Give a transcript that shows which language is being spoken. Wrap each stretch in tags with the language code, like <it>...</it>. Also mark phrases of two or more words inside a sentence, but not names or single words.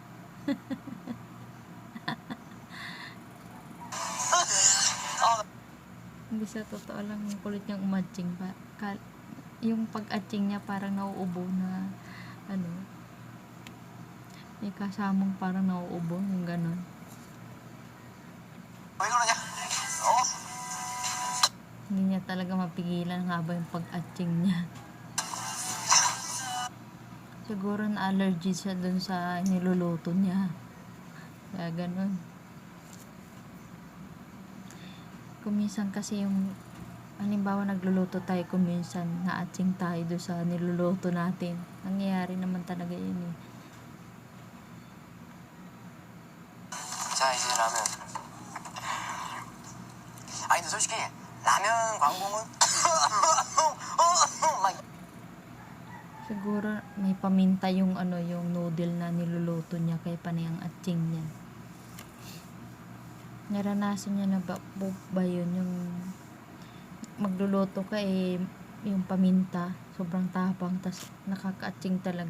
<tl>Hindi sa totoo lang yung kulit niyang umatching pa. Yung pag-atching niya parang nauubo na may kasamang parang nauubo, yung ganon.</tl> <ko>왜 그러냐?</ko> <tl>Hindi niya talaga mapigilan habang yung pag-atching niya. Siguro na allergy siya dun sa niluluto niya. Kaya ganon. Kuminsan kasi yung halimbawa nagluluto tayo, kuminsan na-atching tayo doon sa niluluto natin. Nangyayari naman talaga yun eh.</tl> <ko>자, 이제 라면. 아니, 근데 솔직히 라면 광고는 막</ko> <tl>Siguro may paminta yung yung noodle na niluluto niya kaya panay ang atching niya. Naranasan niya na ba yun yung magluluto ka yung paminta sobrang tapang tas nakaka-atching talaga.</tl>